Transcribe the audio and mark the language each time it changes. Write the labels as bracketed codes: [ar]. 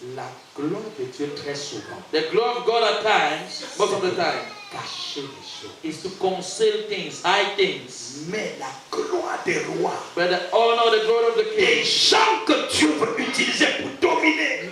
[fr] La gloire de Dieu, très souvent, [en] The glory of God at times, most of the time, [fr] cacher les choses. [en] is to conceal things, hide things. [fr] Mais la gloire des rois, [en] But the honor, the glory of the [fr] des [en] king, [fr] gens que Dieu veut utiliser pour dominer,